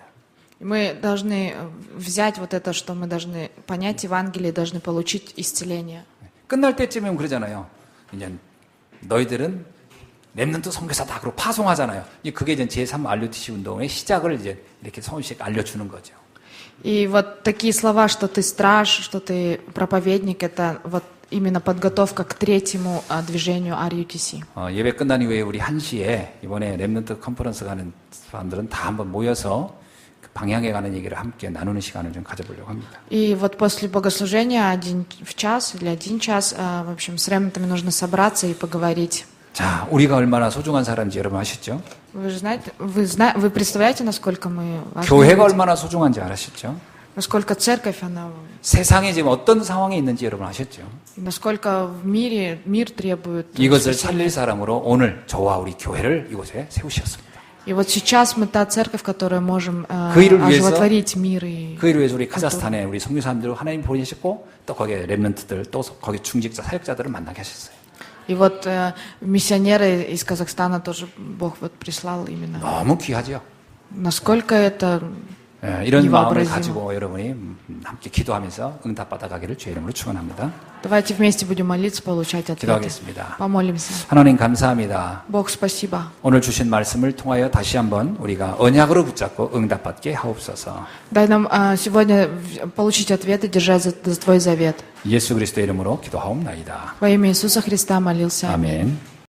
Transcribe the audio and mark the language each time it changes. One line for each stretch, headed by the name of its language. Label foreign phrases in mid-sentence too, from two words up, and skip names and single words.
Russian: И мы должны взять вот это, что мы должны понять Евангелие, должны получить исцеление.
Korean: 끝날 때쯤이면 그러잖아요. 이제 너희들은 렘넌트 선교사다 그러고 파송하잖아요. 그게 이제 제3 RUTC 운동의 시작을 이제 이렇게 소식씩 알려주는 거죠.
Russian: И вот такие слова, что ты страж, что ты проповедник, это вот именно подготовка к третьему движению RUTC.
Korean: 예배 끝난 이후에 우리 1시에 이번에 렘넌트 컨퍼런스 가는 사람들은 다 한번 모여서 그 방향에 가는 얘기를 함께 나누는 시간을 좀 가져보려고 합니다.
Russian: И вот после богослужения 1 час или 1 час, в общем, с ремнантами нужно собраться и поговорить.
Korean: 자, 우리가 얼마나 소중한 사람인지 여러분 아시죠?
Russian: Вы же знаете, вы представляете, насколько мы важны
Korean: 교회가
Russian: люди?
Korean: 얼마나 소중한지 알았죠?
Russian: Насколько церковь, она,
Korean: 세상에 지금 어떤 상황에 있는지 여러분 아셨죠?
Russian: насколько в мире, мир требует
Korean: 이것을
Russian: спасения.
Korean: 살릴 사람으로 오늘 저와 우리 교회를 이곳에 세우셨습니다.
Russian: И вот сейчас мы та церковь, которая можем
Korean: 그 일을 위해서
Russian: оживотворить мир. И
Korean: 그 일을 위해서 우리 카자흐스탄에 우리 선교사님들 하나님 보내셨고 또 거기에 렘넌트들 또 거기 중직자 사역자들을 만나게 하셨어요.
Russian: И вот миссионеры из Казахстана тоже Бог вот прислал именно.
Korean: 너무 귀하죠.
Russian: Насколько это
Korean: 이런 마음을
Russian: невообразимо.
Korean: 가지고 여러분이 함께 기도하면서 응답받아가기를 주의 이름으로 축원합니다.
Russian: Давайте вместе будем молиться, получать ответы.
Korean: 기도하겠습니다.
Russian: Помолимся.
Korean: 하나님 감사합니다.
Russian: Бог, спасибо.
Korean: 오늘 주신 말씀을 통하여 다시 한번 우리가 언약으로 붙잡고 응답받게 하옵소서.
Russian: Дай нам сегодня получить ответы, держать за Твой завет.
Korean: 예수 그리스도의 이름으로 기도하옵나이다.
Russian: Во имя Иисуса Христа молился.
Korean: 아멘.